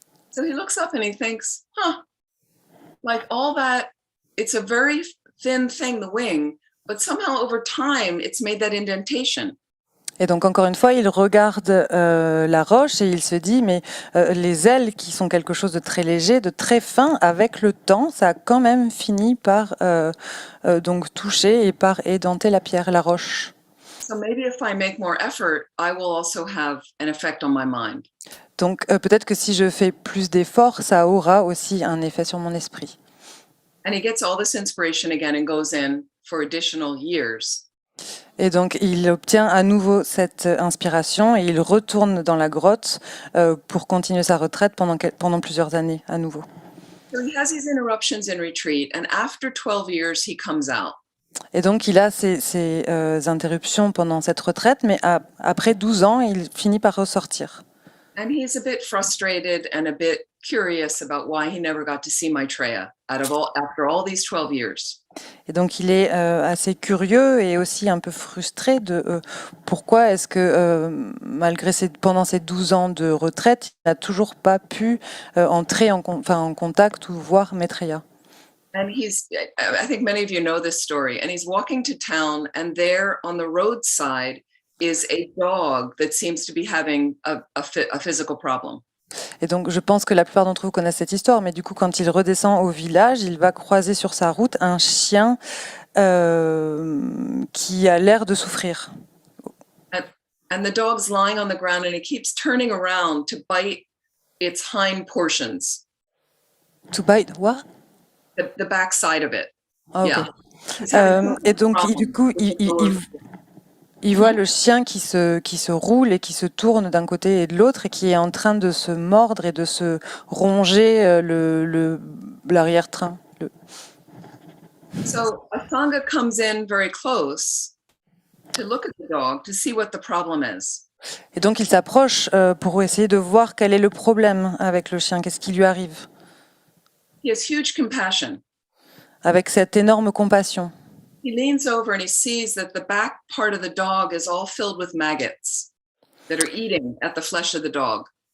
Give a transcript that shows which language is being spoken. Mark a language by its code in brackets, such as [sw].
[en] So he looks up and he thinks, like all that, it's a very thin thing, the wing, but somehow over time, it's made that indentation. [fr] Et donc, encore une fois, il regarde la roche et il se dit, mais les ailes qui sont quelque chose de très léger, de très fin, avec le temps, ça a quand même fini par donc toucher et par édenter la pierre, la roche. [en] So maybe if I make more effort, I will also have an effect on my mind. [fr] Donc, peut-être que si je fais plus d'efforts, ça aura aussi un effet sur mon esprit. [en] And he gets all this inspiration again and goes in for additional years. [fr] Et donc, il obtient à nouveau cette inspiration et il retourne dans la grotte pour continuer sa retraite pendant plusieurs années à nouveau. [en] So he has these interruptions in retreat, and after 12 years, he comes out. [fr] Et donc, il a ces interruptions pendant cette retraite, mais après 12 ans, il finit par ressortir. [en] And he's a bit frustrated and a bit curious about why he never got to see Maitreya after all these 12 years. [fr] Et donc, il est assez curieux et aussi un peu frustré de pourquoi est-ce que, pendant ces 12 ans de retraite, il n'a toujours pas pu entrer en contact ou voir Maitreya. [en] And I think many of you know this story, and he's walking to town, and there on the roadside is a dog that seems to be having a physical problem. [fr] Et donc, je pense que la plupart d'entre vous connaissent cette histoire, mais du coup, quand il redescend au village, il va croiser sur sa route un chien qui a l'air de souffrir. [en] And the dog's lying on the ground, and it keeps turning around to bite its hind portions. To bite what? The back side of it. Ah, okay. Yeah. [fr] Et donc, du coup, il voit le chien qui se roule et qui se tourne d'un côté et de l'autre et qui est en train de se mordre et de se ronger l'arrière-train. [en] So a Sangha comes in very close to look at the dog to see what the problem is. [fr] Et donc, il s'approche pour essayer de voir quel est le problème avec le chien, qu'est-ce qui lui arrive. [en] He has huge compassion. [fr] Avec cette énorme compassion. [en] He leans over and he sees that the back part of the dog is all filled with maggots that are eating at the flesh of the dog.